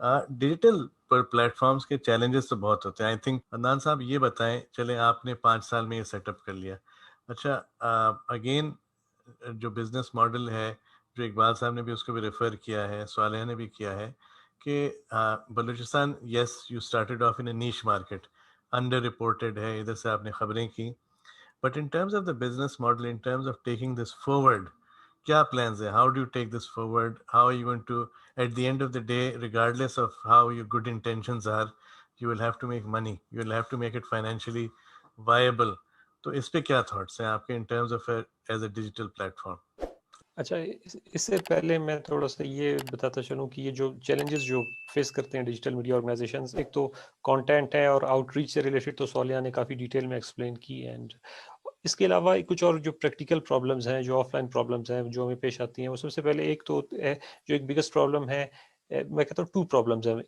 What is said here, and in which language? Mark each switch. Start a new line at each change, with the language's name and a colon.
Urdu: Digital پر plate forms کے challenges تو بہت ہوتے ہیں. آئی تھنک عدنان صاحب یہ بتائیں, چلیں آپ نے 5 سال میں یہ سیٹ اپ کر لیا. اچھا, اگین جو بزنس ماڈل ہے, جو اقبال صاحب نے بھی اس کو بھی ریفر کیا ہے, صالح نے بھی کیا ہے, کہ Balochistan,
English: yes you started off in a niche market,
Urdu: under reported ہے, ادھر سے آپ نے خبریں کی.
English: But in terms of the business model, in terms of taking this forward,
Urdu: kya plans hai?
English: How do you take this forward? How are you going to, at the end of the day, regardless of how your good intentions are, you will have to make money. You will have to make it financially viable.
Urdu: تو اس پہ کیا thoughts ہیں آپ کے
English: In terms of as a digital platform?
Urdu: اچھا, اس سے پہلے میں تھوڑا سا یہ بتاتا چلوں کہ یہ جو چیلنجز جو فیس کرتے ہیں ڈیجیٹل میڈیا آرگنائزیشنز, ایک تو کانٹینٹ ہے اور آؤٹ ریچ سے ریلیٹڈ تو صالحہ نے کافی ڈیٹیل میں ایکسپلین کی. اینڈ اس کے علاوہ کچھ اور جو پریکٹیکل پرابلمز ہیں, جو آف لائن پرابلمز ہیں جو ہمیں پیش آتی ہیں, وہ سب سے پہلے ایک تو جو ایک بگیسٹ پرابلم ہے, میں کہتا ہوں 2 پرابلمز ہیں.